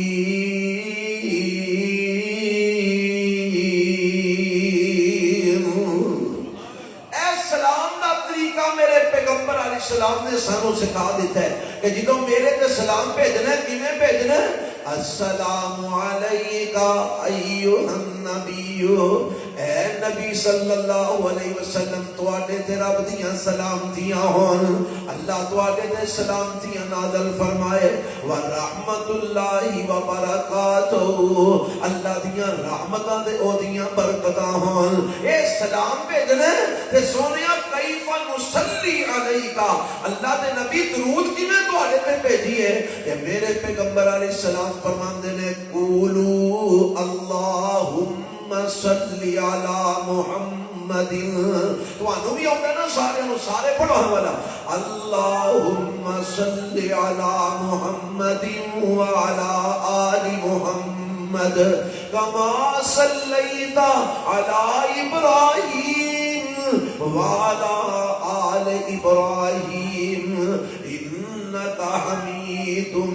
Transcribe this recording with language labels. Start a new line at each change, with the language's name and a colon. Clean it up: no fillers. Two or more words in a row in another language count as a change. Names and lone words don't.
Punjabi: میرے پیغمبر علیہ السلام نے سانوں سکھا دیتا ہے کہ جدوں میرے تے سلام بھیجنا ہے کیویں بھیجنا ہے؟
Arabic: السلام علیکا ایھا النبی،
Punjabi: اے نبی صلی اللہ علیہ وسلم تواڈے تے رب دیاں سلامتیاں ہون، اللہ تواڈے تے سلامتیاں نازل فرمائے،
Arabic: ورحمۃ اللہ وبرکاتہ،
Punjabi: اللہ دیاں رحمتاں تے او دیاں برکتاں ہون۔ اے سلام بھیجنا ہے تے سونیا
Arabic: کیف نصلی علیکا،
Punjabi: اللہ دے نبی درود کیویں تواڈے تے بھیجیے؟ کہ میرے پیغمبر علیہ السلام فرماندے نے
Arabic: قولوا اللہم صلی علی محمد،
Punjabi: تانوں بھی آؤں گا نا سارے پڑھو والا،
Arabic: اللہم صلی علی محمد وعلی آل محمد کما صلیت علی ابراہیم وعلی آل ابراہیم انک حمید